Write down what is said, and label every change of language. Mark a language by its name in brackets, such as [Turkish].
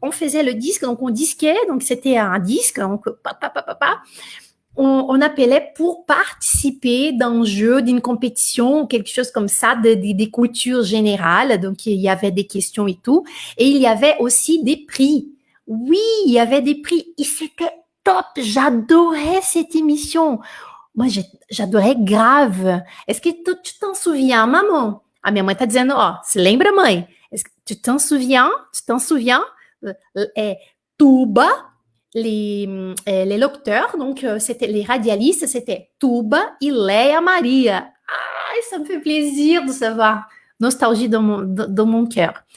[French] On faisait le disque, donc on disquait, donc c'était un disque, donc on appelait pour participer d'un jeu, d'une compétition, quelque chose comme ça, des cultures générales. Donc, il y avait des questions et tout. Et il y avait aussi des prix. Oui, il y avait des prix et c'était top. J'adorais cette émission. Moi, j'adorais grave. Est-ce que tu t'en souviens, maman? [Portuguese] A minha mãe tá dizendo, ó, se lembra, mãe? [French] Est-ce que tu t'en souviens? Tu t'en souviens? Tuba, les locuteurs, donc c'était les radialistes, c'était Tuba et Léa Maria. Ah, ça me fait plaisir de savoir. Nostalgie dans mon cœur.